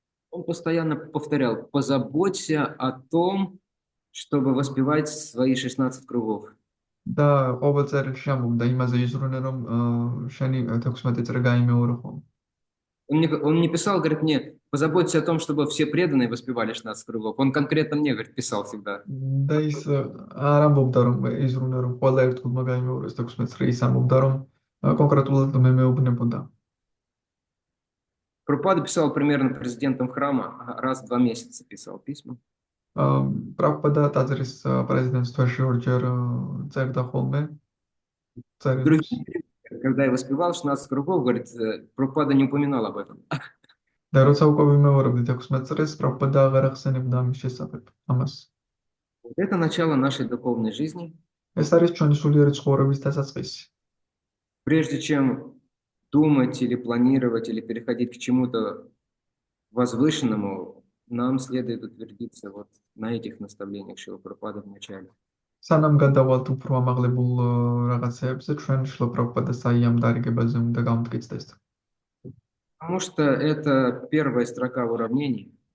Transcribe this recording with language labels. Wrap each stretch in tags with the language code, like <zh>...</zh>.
<ru>он постоянно повторял: позаботься о том, чтобы воспевать свои 16 кругов.</ru> <ka>და ყოველ წელში ამბობდა იმაზე იზრუნე, რომ შენი 16 წრე გაიმეორო ხოლმე.</ka> <ru>Он не писал, говорит мне: позаботься о том, чтобы все преданные воспевали 16 кругов. Он конкретно мне, говорит, писал всегда.</ru> <ka>და ის არ ამბობდა, რომ იზრუნე, რომ ყველა ერთგულმა გაიმეოროს 16 წრე, ის ამბობდა, რომ კონკრეტულად მე მეუბნებოდა.</ka> <ru>Прабхупада писал примерно президентам храма раз в 2 месяца, писал письма.</ru> <ka>პრაბჰუპადა ტაძრის პრეზიდენტს თვეში ორჯერ წერდა ხოლმე.</ka> <ru>Когда я воспевал 16 кругов, говорит, Прабхупада не упоминал об этом.</ru> <ka>და როცა უკვე ვიმეორებდი 16 წრეს, პრაბჰუპადა აღარ ახსენებდა ამის შესახებ, ამას.</ka> <ru>Это начало нашей духовной жизни.</ru> <ka>ეს არის ჩვენი სულიერი ცხოვრების დასაწყისი.</ka> <ru>Прежде чем думать или планировать, или переходить к чему-то возвышенному, нам следует утвердиться вот на этих наставлениях Шрила Прабхупады в начале.</ru> <ka>სანამ გადავალთ უფრო ამაღლებულ რაღაცეებზე, ჩვენ შილა პრაბჰუპადას აი ამ დარიგებაზე უნდა გამტკიცდეს.</ka> <ru>Потому что это первая строка в уравнении.</ru>